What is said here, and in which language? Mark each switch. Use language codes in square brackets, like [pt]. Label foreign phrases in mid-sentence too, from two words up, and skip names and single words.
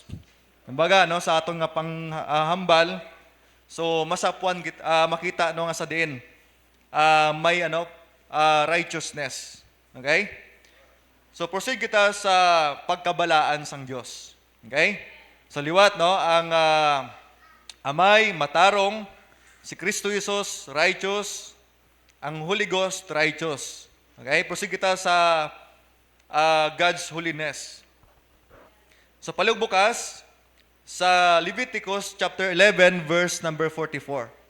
[hil] Kumbaga, no, sa aton nga panghambal, so masapuan makita no nga sa diin, may righteousness. Okay? So proceed kita sa pagkabalaan sang Dios. Okay? Sa liwat, no, ang Amay matarong, si Kristo Jesus righteous, ang Holy Ghost righteous. Okay? Proceed kita sa [en] God's holiness. [hil] So palugbukas sa Leviticus chapter 11 [en] verse number [hil] 44.